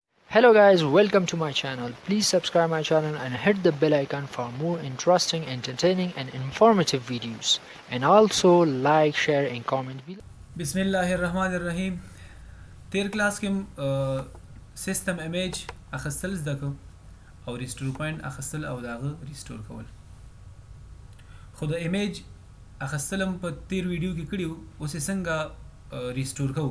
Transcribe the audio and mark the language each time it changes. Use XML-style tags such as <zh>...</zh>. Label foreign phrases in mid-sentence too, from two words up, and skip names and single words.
<en>Hello guys, welcome to my channel. Please subscribe my channel and hit the bell icon for more interesting, entertaining and informative videos. And also like, share and comment below.</en> <ar>بسم الله الرحمن الرحیم.</ar> <ps>تیر کلاس کې</ps> <en>system image</en> <ps>اخستل زده کو او</ps> <en>restore point</en> <ps>اخستل او داغه ریسټور کول. خو د امیج اخستلم په تیر ویډیو کې کړیو، اوس څنګه ریسټور کوو.</ps>